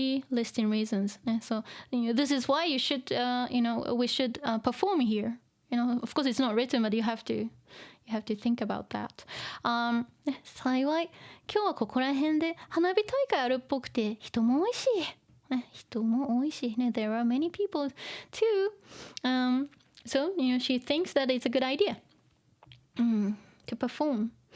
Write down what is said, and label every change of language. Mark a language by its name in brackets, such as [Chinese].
[English] listing reasons, so this is why you should we should perform here, of course it's not written but you have to think about that. [Japanese] 幸い今日はここら辺で花火大会あるっぽくて人も多いし人も多いし、 [English] ね、there are many people too. So, she thinks that it's a good idea to perform.